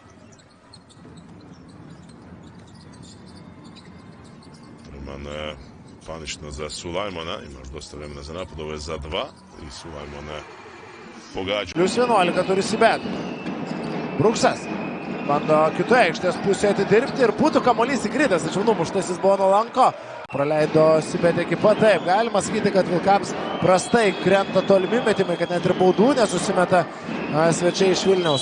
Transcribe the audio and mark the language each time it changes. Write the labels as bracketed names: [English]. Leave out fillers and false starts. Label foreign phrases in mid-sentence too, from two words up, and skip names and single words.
[Serbian] Preman panično za Sulajmana, imaš dosta vremena za napad, ovo je za 2 i Sulajmana pogađa. [Lithuanian] Plius 11 turi Sibet. Bruksas bando kitoje aikštės pusėje atidirbti ir būtų kamuolys įkritęs, tačiau numuštas jis buvo nuo lanko. Praleido Sibet ekipa, taip, galima sakyti, kad Vilkams prastai krenta tolimi metimai, kad net ir baudų nesusimeta svečiai iš Vilniaus.